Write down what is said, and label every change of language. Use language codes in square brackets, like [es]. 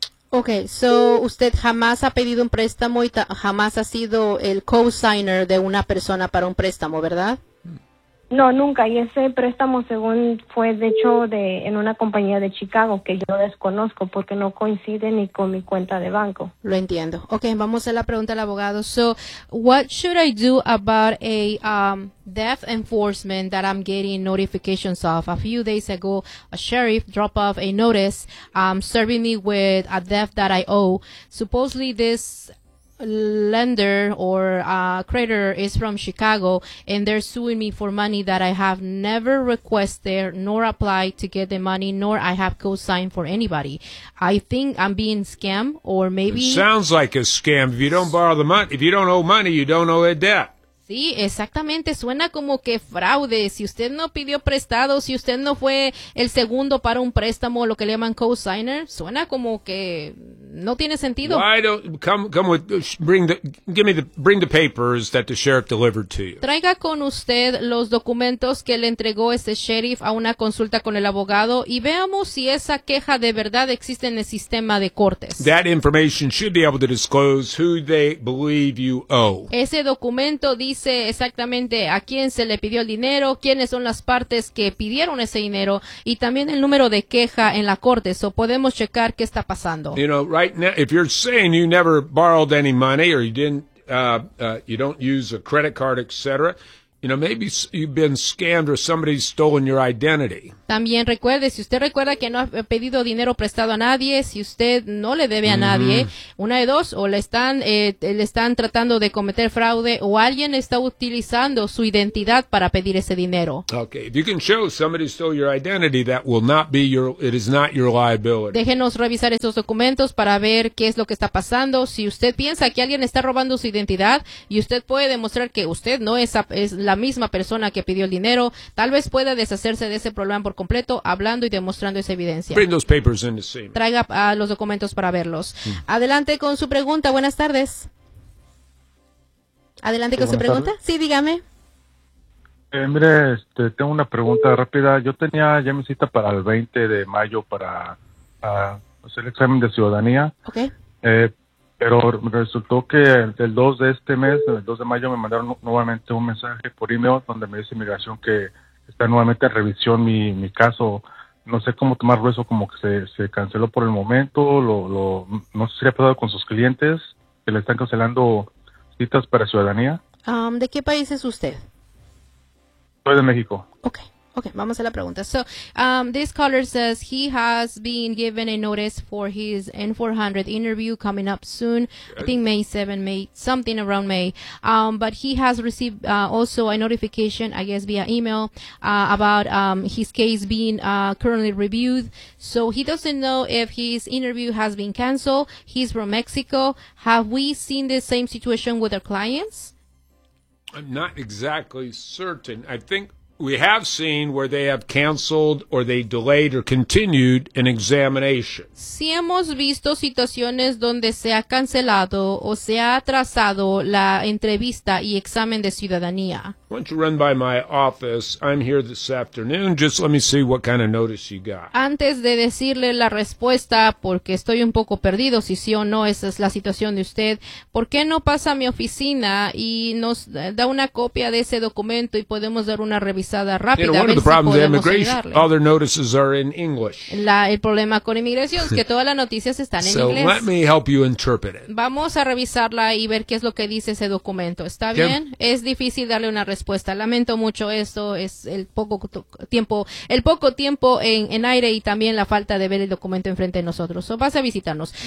[es] Okay, so usted jamás ha pedido un préstamo y jamás ha sido el co-signer de una persona para un préstamo, ¿verdad? No, nunca. Y ese préstamo según fue de hecho en una compañía de Chicago que yo desconozco porque no coincide ni con mi cuenta de banco. Lo entiendo. Okay, vamos a la pregunta del abogado. [en] So, what should I do about a death enforcement that I'm getting notifications of? A few days ago, a sheriff dropped off a notice serving me with a debt that I owe. Supposedly this lender or creditor is from Chicago and they're suing me for money that I have never requested nor applied to get the money, nor I have co-signed for anybody. I think I'm being scammed, or maybe it sounds like a scam. If you don't borrow the money, if you don't owe money, you don't owe a debt. [es] Sí, exactamente. Suena como que fraude. Si usted no pidió prestado, si usted no fue el segundo para un préstamo, lo que le llaman co-signer, suena como que no tiene sentido. [en] Why don't come with, bring the papers that the sheriff delivered to you. [es] Traiga con usted los documentos que le entregó ese sheriff a una consulta con el abogado y veamos si esa queja de verdad existe en el sistema de cortes. [en] That information should be able to disclose who they believe you owe. [es] Ese documento dice exactamente a quién se le pidió el dinero, quiénes son las partes que pidieron ese dinero y también el número de queja en la corte. So podemos checar qué está pasando. [en] You know, right now, if you're saying you never borrowed any money or you didn't, you don't use a credit card, etc., you know, maybe you've been scammed or somebody's stolen your identity. [es] También recuerde, si usted recuerda que no ha pedido dinero prestado a nadie, si usted no le debe a nadie, una de dos, o le están tratando de cometer fraude o alguien está utilizando su identidad para pedir ese dinero. [en] Okay, if you can show somebody stole your identity, that will not be your, it is not your liability. [es] Déjenos revisar esos documentos para ver qué es lo que está pasando. Si usted piensa que alguien está robando su identidad y usted puede demostrar que usted no es la misma persona que pidió el dinero, tal vez pueda deshacerse de ese problema por completo hablando y demostrando esa evidencia. [en] Bring those papers in to see me. [es] Traiga los documentos para verlos. Adelante con su pregunta. Buenas tardes. Adelante con su pregunta. Tardes. Sí, dígame. Mire, tengo una pregunta rápida. Yo tenía ya mi cita para el 20 de mayo para hacer el examen de ciudadanía. [en] Okay. [es] Pero resultó que el 2 de este mes, el 2 de mayo, me mandaron nuevamente un mensaje por email donde me dice inmigración que está nuevamente en revisión mi caso. No sé cómo tomarlo eso, como que se canceló por el momento. No sé si ha pasado con sus clientes que le están cancelando citas para ciudadanía. ¿De qué país es usted? Soy de México. Okay. Okay, vamos a la pregunta. [en] So, this caller says he has been given a notice for his N400 interview coming up soon. Okay. I think May 7, May, something around May. But he has received also a notification, I guess, via email about his case being currently reviewed. So he doesn't know if his interview has been canceled. He's from Mexico. Have we seen the same situation with our clients? I'm not exactly certain. I think we have seen where they have canceled or they delayed or continued an examination. [es] Sí, hemos visto situaciones donde se ha cancelado o se ha atrasado la entrevista y examen de ciudadanía. [en] Why don't you run by my office? I'm here this afternoon. Just let me see what kind of notice you got. [es] Antes de decirle la respuesta, porque estoy un poco perdido si sí o no esa es la situación de usted, ¿por qué no pasa a mi oficina y nos da una copia de ese documento y podemos dar una revisada rápida? [en] You know, one of the problems with immigration, all their notices are in English. [es] El problema con inmigración es que todas las noticias están en inglés. [en] So let me help you interpret it. [es] Vamos a revisarla y ver qué es lo que dice ese documento. ¿Está bien? Es difícil darle una respuesta. Lamento mucho esto, es el poco tiempo en aire y también la falta de ver el documento enfrente de nosotros. So, pase a visitarnos.